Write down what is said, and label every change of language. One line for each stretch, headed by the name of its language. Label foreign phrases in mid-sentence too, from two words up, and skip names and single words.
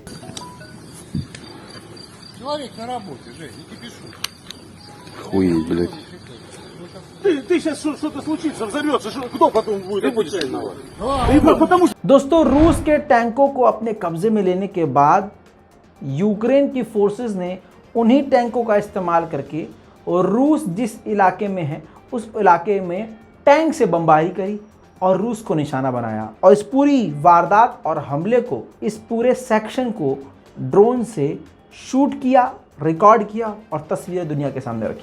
Russian: Хуй, блядь. Ты сейчас что-то случится, взорвется, кто потом будет? Ты будешь виноват. Потому что
Hindi: दोस्तों रूस के टैंकों को अपने कब्जे में लेने के बाद यूक्रेन की फोर्सेस ने उन्हीं टैंकों का इस्तेमाल करके और रूस जिस इलाके में है उस इलाके में टैंक से बमबारी करी और रूस को निशाना बनाया। और इस पूरी वारदात और हमले को, इस पूरे सेक्शन को ड्रोन से शूट किया, रिकॉर्ड किया और तस्वीरें दुनिया के सामने रखी।